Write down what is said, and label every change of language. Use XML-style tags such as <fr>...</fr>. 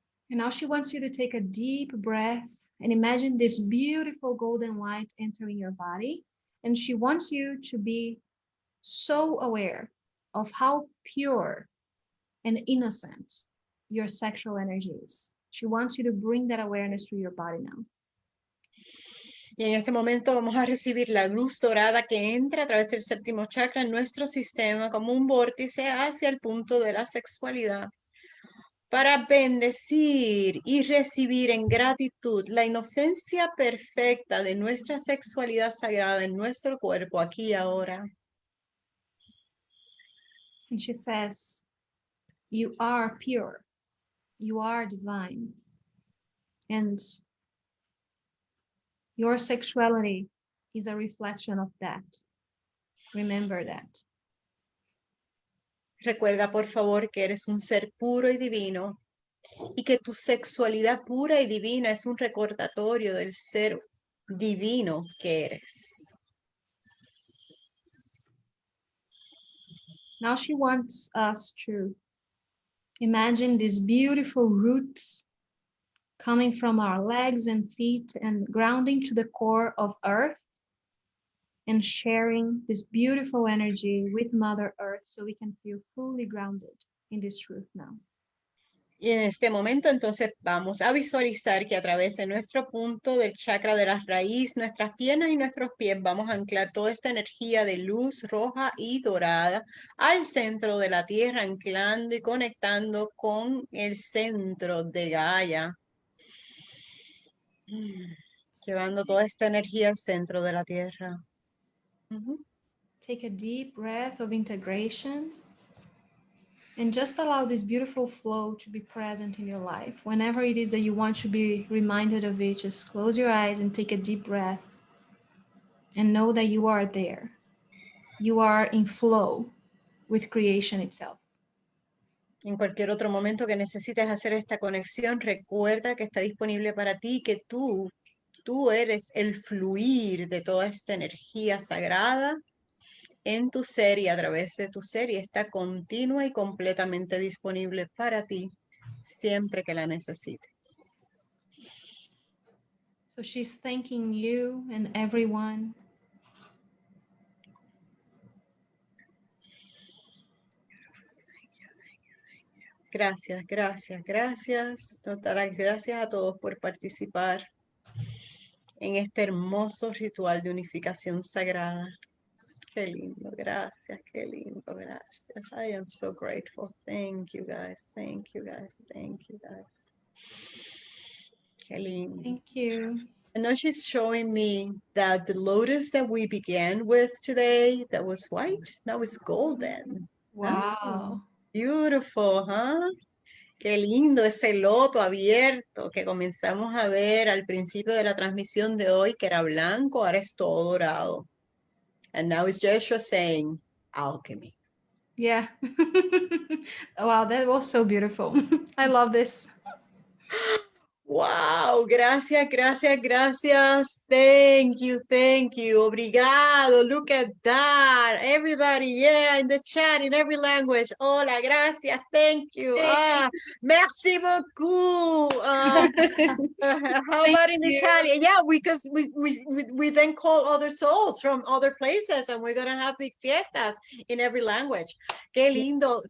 <en>And now she wants you to take a deep breath and imagine this beautiful golden light entering your body. And she wants you to be so aware of how pure and innocent your sexual energy is. She wants you to bring that awareness to your body now.</en> <es>Y en este momento vamos a recibir la luz dorada que entra a través del séptimo chakra en nuestro sistema como un vórtice hacia el punto de la sexualidad, para bendecir y recibir en gratitud la inocencia perfecta de nuestra sexualidad sagrada en nuestro cuerpo aquí y ahora.</es> <en>And she says, you are pure, you are divine, and your sexuality is a reflection of that. Remember that.</en> <es>Recuerda, por favor, que eres un ser puro y divino y que tu sexualidad pura y divina es un recordatorio del ser divino que eres.</es> <en>Now she wants us to imagine these beautiful roots coming from our legs and feet and grounding to the core of Earth and sharing this beautiful energy with Mother Earth so we can feel fully grounded in this truth now.</en> <es>Y en este momento entonces vamos a visualizar que a través de nuestro punto del chakra de la raíz, nuestras piernas y nuestros pies, vamos a anclar toda esta energía de luz roja y dorada al centro de la tierra, anclando y conectando con el centro de Gaia. Llevando toda esta energía al centro de la tierra.</es> <en>Take a deep breath of integration and just allow this beautiful flow to be present in your life. Whenever it is that you want to be reminded of it, just close your eyes and take a deep breath and know that you are there. You are in flow with creation itself.</en> <es>En cualquier otro momento que necesites hacer esta conexión, recuerda que está disponible para ti, que tú eres el fluir de toda esta energía sagrada en tu ser y a través de tu ser, y está continua y completamente disponible para ti siempre que la necesites.</es> <en>So she's thanking you and everyone.</en> <es>Gracias, gracias, gracias. Total, gracias a todos por participar en este hermoso ritual de unificación sagrada. Qué lindo, gracias, qué lindo, gracias.</es> <en>I am so grateful. Thank you guys, thank you guys, thank you guys.</en> <es>Qué lindo.</es> <en>Thank you. And now she's showing me that the lotus that we began with today, that was white, now it's golden. Wow. Beautiful, huh?</en> <es>Qué lindo ese loto abierto que comenzamos a ver al principio de la transmisión de hoy, que era blanco, ahora es todo dorado.</es> <en>And now it's Yeshua saying, alchemy. Yeah. Wow, that was so beautiful. I love this.</en> <es>Wow, gracias, gracias, gracias.</es> <en>Thank you, thank you.</en> <pt>Obrigado.</pt> <en>Look at that. Everybody, yeah, in the chat, in every language.</en> <es>Hola, gracias,</es> <en>thank you.</en> <fr>Merci beaucoup.</fr> <en>How Thank about in you. Italian? Yeah, because we then call other souls from other places, and we're gonna have big fiestas in every language.</en> <es>Qué lindo.</es>